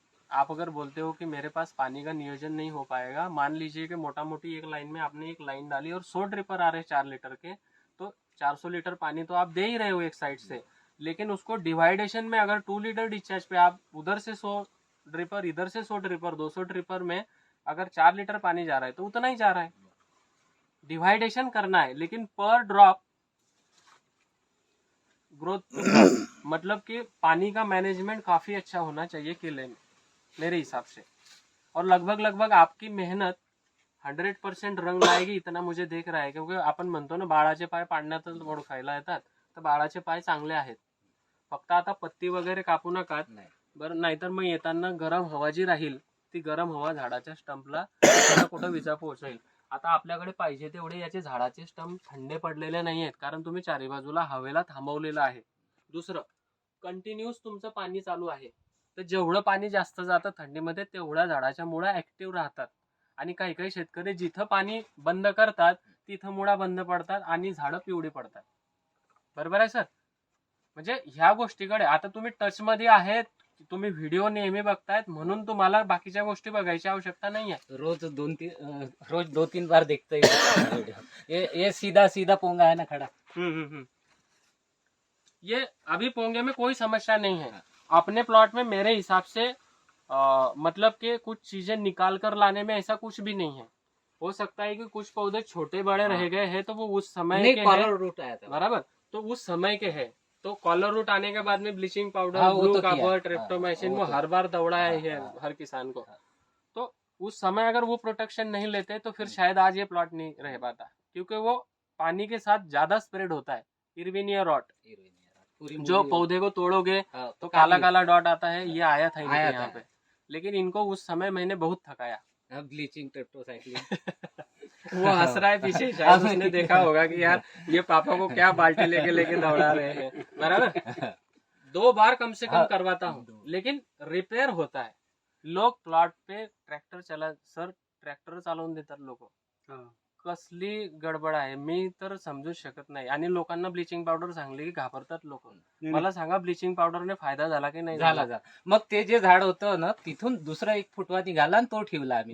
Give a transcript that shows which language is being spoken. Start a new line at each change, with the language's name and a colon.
Hindi: आप अगर बोलते हो कि मेरे पास पानी का नियोजन नहीं हो पाएगा, मान लीजिए कि मोटा मोटी एक लाइन में आपने एक लाइन डाली और 100 ड्रिपर आ रहे 4 लीटर के, तो 400 लीटर पानी तो आप दे ही रहे हो एक साइड से, लेकिन उसको डिवाइडेशन में अगर 2 लीटर डिस्चार्ज पे आप उधर से 100 ड्रिपर, इधर से 100 ड्रिपर, 200 ड्रिपर में अगर 4 लीटर पानी जा रहा है तो उतना ही जा रहा है। डिवाइडेशन करना है, लेकिन पर ड्रॉप ग्रोथ मतलब कि पानी का मैनेजमेंट काफी अच्छा होना चाहिए केले में मेरे हिसाब से। और लगभग लगभग आपकी मेहनत 100% रंग लाएगी, इतना मुझे देख रहा है, क्योंकि
Marathi: आपण म्हणतो ना बाळाचे पाय पाडण्यातच ओळखायला येतात, तर बाळाचे पाय चांगले आहेत, फक्त आता पत्ती वगैरे कापू नका बरं, नाहीतर मग येताना गरम हवा जी राहील ती गरम हवा झाडाच्या स्टंपला कुठं विजा पोहोचेल। आता आपल्याकडे पाहिजे तेवढे याचे झाडाचे स्टंप थंडे पडलेले नाही आहेत, कारण तुम्ही चारी बाजूला हवेला थांबवलेलं आहे। दुसरं, कंटिन्यूस तुमचं पाणी चालू आहे, तर जेवढं पाणी जास्त जातं थंडीमध्ये तेवढ्या झाडाच्या मुळा ऍक्टिव्ह राहतात, आणि काही काही शेतकरी जिथं पाणी बंद करतात तिथं मुळा बंद पडतात आणि झाडं पिवळी पडतात। बरोबर आहे सर? म्हणजे ह्या गोष्टीकडे आता तुम्ही टच मध्ये आहेत, तुम्ही व्हिडिओ नेहमी बघतायत म्हणून तुम्हाला बाकीच्या गोष्टी बघायची आवश्यकता नाही आहे।
Hindi: रोज रोज 2-3 बार देखते ही ये सीधा सीधा पोंगा है ना खड़ा। ये अभी पोंगे में कोई समस्या नहीं है। अपने प्लॉट में मेरे हिसाब से मतलब कि कुछ चीजें निकाल कर लाने में ऐसा कुछ भी नहीं है। हो सकता है कि कुछ पौधे छोटे बड़े रह गए हैं तो वो उस समय नहीं, के कॉलर रूट आया था बराबर, तो उस समय के है, तो कॉलर रूट आने के बाद में ब्लीचिंग पाउडर, हाँ, वो ब्लू तो किया। कापर, हाँ, ट्रिप्टोमैसिन वो वो तो हर बार दौड़ा है हाँ, हर किसान को। हाँ। तो उस समय अगर वो प्रोटेक्शन नहीं लेते तो फिर शायद आज ये प्लॉट नहीं रह पाता, क्योंकि वो पानी के साथ ज्यादा स्प्रेड होता है। इर्विनिया रॉट जो पौधे को तोड़ोगे तो काला काला डॉट आता है, ये आया था इनके यहाँ पे, लेकिन इनको उस समय मैंने बहुत थकाया। ब्लीचिंग ट्रिप्टोसाइक्लिन वो हंस रहा है पीछे, शायद उसने देखा होगा कि यार ये पापा को क्या बाल्टी लेके लेके दौड़ा रहे हैं, बराबर। 2 बार कम से कम करवाता हूँ, लेकिन रिपेयर होता है। लोग प्लॉट पे ट्रॅक्टर चला,
Marathi: सर ट्रॅक्टर चालवून देतात लोक, कसली गडबड आहे मी तर समजूच शकत नाही। आणि लोकांना ब्लिचिंग पावडर सांगली की घाबरतात लोक। मला सांगा ब्लिचिंग पावडरने फायदा झाला की नाही झाला? मग ते जे झाड होतं ना तिथून दुसरा एक फुटवा निघाला आणि तो ठेवला आम्ही,